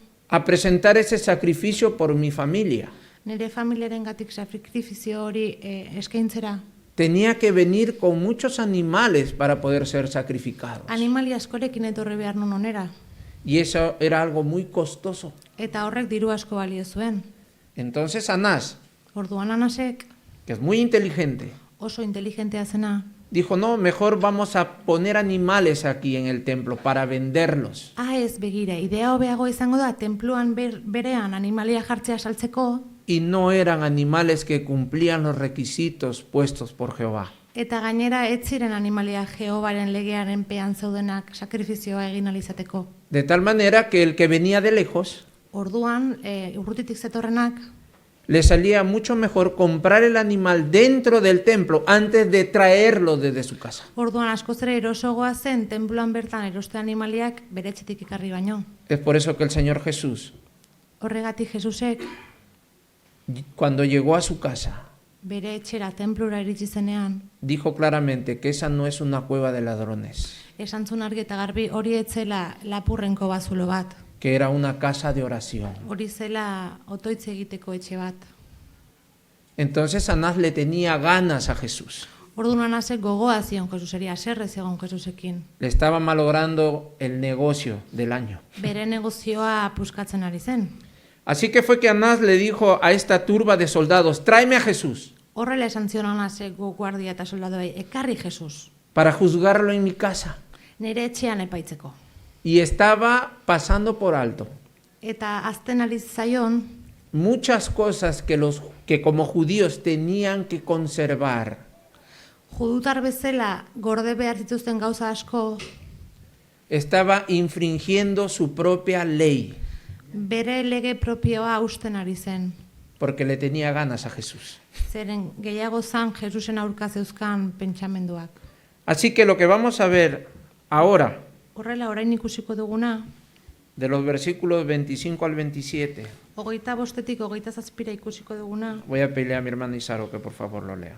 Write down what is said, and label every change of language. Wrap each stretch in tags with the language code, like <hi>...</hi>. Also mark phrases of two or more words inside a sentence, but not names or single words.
<es>a presentar ese sacrificio por mi familia,</es> <eu>nire familiarengatik sakrifizio hori eskaintzera,</eu> <es>tenía que venir con muchos animales para poder ser sacrificados.</es> <eu>animali askorekin etorri behar nun onera.</eu> <es>Y eso era algo muy costoso.</es> <eu>Eta horrek diru asko balio zuen.</eu> <es>Entonces Anás,</es> <eu>Orduan Anasek,</eu> <es>que es muy inteligente,</es> <eu>oso inteligentea zena,</eu> <es>dijo, no, mejor vamos a poner animales aquí en el templo para venderlos.</es> <eu>ez begira, idea hobeago izango da, tenpluan berean animalia jartzea saltzeko,</eu> <es>Y no eran animales que cumplían los requisitos puestos por Jehová.</es> <eu>eta gainera ez ziren animalia Jehobaren legearen pean zeudenak sakrifizioa egin alizateko.</eu> <es>De tal manera que el que venía de lejos</es> <eu>Orduan, urrutitik zetorrenak,</eu> <es>le salía mucho mejor comprar el animal dentro del templo antes de traerlo desde su casa.</es> <eu>orduan askoz ere erosogoa zen tenpluan bertan eroste animaliak bere etxetik ekarri baino.</eu> <es>Es por eso que el Señor Jesús,</es> <eu>Horregatik Jesusek</eu> <es>cuando llegó a su casa,</es> <eu>bere etxera tenplura iritsi zenean,</eu> <es>dijo claramente que esa no es una cueva de ladrones,</es> <eu>esan zuen argi eta garbi hori etzela lapurrenko bazulo bat.</eu> <es>que era una casa de oración.</es> <eu>Hori zela otoitz egiteko etxe bat.</eu> <es>Entonces Anás le tenía ganas a Jesús.</es> <eu>Orduan Anasek gogoa zion Jesuseri, haserre zegoen Jesusekin.</eu> <es>Le estaba malogrando el negocio del año.</es> <eu>Bere negozioa puskatzen ari zen.</eu> <es>Así que fue que Anás le dijo a esta turba de soldados, tráeme a Jesús</es> <eu>Horrela esan zion Anasek guardia eta soldadoei, ekarri Jesus,</eu> <es>para juzgarlo en mi casa.</es> <eu>nire etxean epaitzeko.</eu> <es>Y estaba pasando por alto</es> <eu>Eta azten ari zaion,</eu> <es>muchas cosas que como judíos tenían que conservar.</es> <eu>judutar bezala gorde behar zituzten gauza asko,</eu> <es>Estaba infringiendo su propia ley</es> <eu>bere lege propioa hausten ari zen.</eu> <es>porque le tenía ganas a Jesús.</es> <eu>Zeren gehiago zan Jesusen aurka zeuzkan pentsamenduak.</eu> <es>Así que lo que vamos a ver ahora,</es> <eu>Horrela orain ikusiko duguna,</eu> <es>de los versículos 25 al 27,</es> <eu>25-tik 27 ikusiko duguna,</eu> <es>voy a pedirle a mi hermana Isaro que por favor lo lea.</es>